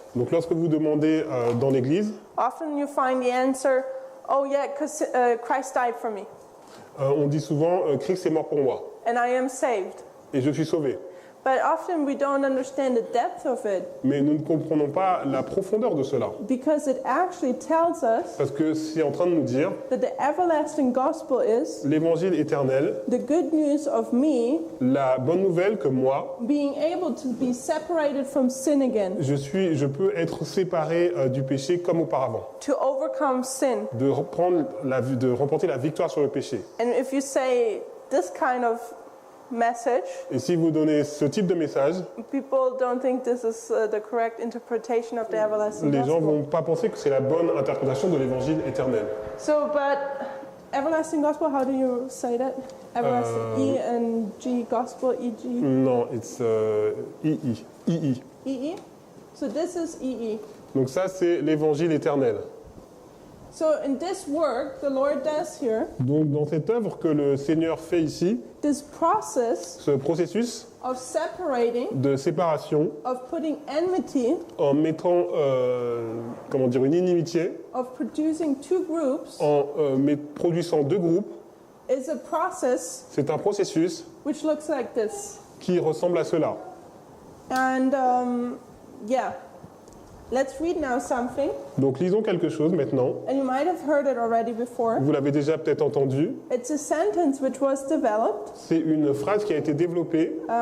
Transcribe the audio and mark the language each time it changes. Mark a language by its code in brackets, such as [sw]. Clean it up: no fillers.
[fr] donc lorsque vous demandez dans l'église, [en] often you find the answer, oh yeah, because Christ died for me, [fr] on dit souvent Christ est mort pour moi [en] and I am saved. [fr] et je suis sauvé. [en] But often we don't understand the depth of it, [fr] Mais nous ne comprenons pas la profondeur de cela. [en] because it actually tells us [fr] Parce que c'est en train de nous dire, [en] that the everlasting gospel is [fr] l'évangile éternel, [en] the good news of me [fr] la bonne nouvelle que moi, [en] being able to be separated from sin again, [fr] je peux être séparé du péché comme auparavant, [en] to overcome sin. [fr] de remporter la victoire sur le péché. [en] And if you say this kind of message, [fr] Et si vous donnez ce type de message, [en] people don't think this is the correct interpretation of the everlasting [fr] les gens [en] gospel. [fr] vont pas penser que c'est la bonne interprétation de l'évangile éternel. [en] So, but everlasting gospel, how do you say that? Everlasting, E and G, gospel, E-G, [fr] Non, [en] it's II. II. E-E? So this is E-E. [fr] Donc ça, c'est l'évangile éternel. [en] So in this work the Lord does here, [fr] Donc dans cette œuvre que le Seigneur fait ici, [en] this process [fr] ce processus [en] of separating, [fr] de séparation, [en] of putting enmity, [fr] en mettant une inimitié, [en] of producing two groups, [fr] en produisant deux groupes, [en] is a process [fr] c'est un processus [en] which looks like this. [fr] qui ressemble à cela. [en] And yeah, let's read now something. [fr] Donc lisons quelque chose maintenant. [en] And you might have heard it already before. [fr] Vous l'avez déjà peut-être entendu. [en] It's a sentence which was developed [fr] C'est une phrase qui a été développée